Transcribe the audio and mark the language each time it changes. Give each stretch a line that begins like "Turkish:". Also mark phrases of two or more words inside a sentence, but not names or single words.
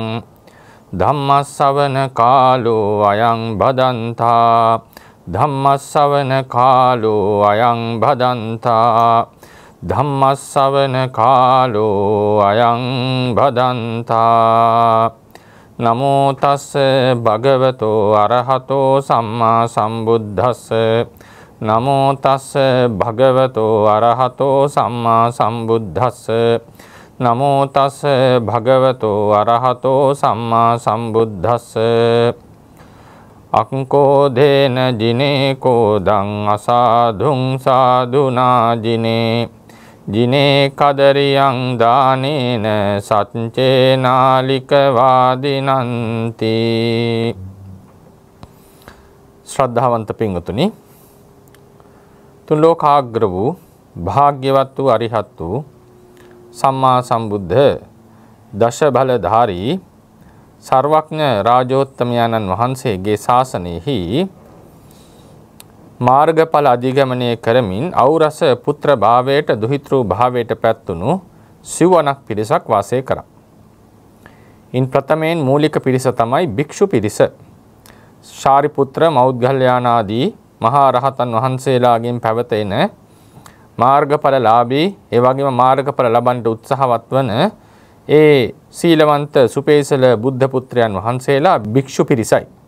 Pali: धम्मश्रवण कालो अयं भदन्ता धम्मश्रवण कालो अयं भदन्ता धम्मश्रवण कालो अयं भदन्ता नमो तस्से भगवतो अरहतो सम्मा सम्बुद्धस्से नमो तस्से भगवतो अरहतो सम्मा सम्बुद्धस्से नमो तस्से भगवतो अरहतो सम्मा सम्बुद्धस्से अङ्कोधेन जिने कोदं असाधुं साधुना जिने जिने कदरियं दानेन
Sinhala: सच्चेनालिकवादिनन्ति ශ්‍රද්ධාවන්ත පින්වතුනි ත්‍රිලෝකාග්‍ර වූ භාග්‍යවත් වූ අරිහත් වූ සම්මා සම්බුද්ධ දසබලධාරී සර්වඥ රාජෝත්තමයාණන් වහන්සේගේ ශාසනයෙහි මාර්ගඵල අධිගමනය කරමින් ඖරස පුත්‍ර භාවයට දුහිතෘ භාවයට පැත්තුණු සිවණක් පිරිසක් වාසය කරා. ඉන් ප්‍රථමයෙන් මූලික පිරිස තමයි භික්ෂු පිරිස. ශාරිපුත්‍ර මෞද්ගල්‍යානාදී මහා රහතන් වහන්සේලාගෙන් පැවතෙන මාර්ගඵලලාභී ඒ වගේම මාර්ගඵල ලබන්නට උත්සාහවත් වන ඒ සීලවන්ත සුපේසල බුද්ධ පුත්‍රයන් වහන්සේලා භික්ෂු පිරිසයි.